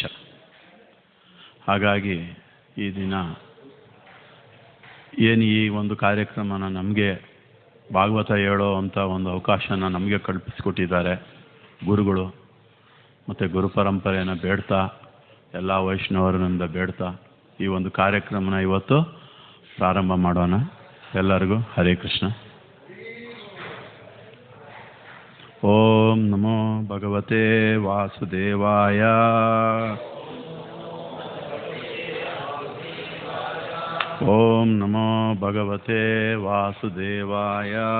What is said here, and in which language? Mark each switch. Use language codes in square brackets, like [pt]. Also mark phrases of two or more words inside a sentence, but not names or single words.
[kn] ಹಾಗಾಗಿ ಈ ದಿನ ಏನು ಈ ಒಂದು ಕಾರ್ಯಕ್ರಮನ ನಮಗೆ ಭಾಗವತ ಹೇಳೋ ಅಂಥ ಒಂದು ಅವಕಾಶನ ನಮಗೆ ಕಲ್ಪಿಸಿಕೊಟ್ಟಿದ್ದಾರೆ ಗುರುಗಳು. ಮತ್ತು ಗುರು ಪರಂಪರೆಯನ್ನು ಬೇಡ್ತಾ, ಎಲ್ಲ ವೈಷ್ಣವರನಿಂದ ಬೇಡ್ತಾ ಈ ಒಂದು ಕಾರ್ಯಕ್ರಮನ ಇವತ್ತು ಪ್ರಾರಂಭ ಮಾಡೋಣ. [sa] ಎಲ್ಲರಿಗೂ ಹರೇ ಕೃಷ್ಣ. ಓಂ ನಮೋ ಭಗವತೆ ವಾಸುದೇವಾಯ. ಓಂ ನಮೋ ಭಗವತೆ ವಾಸುದೇವಾಯ.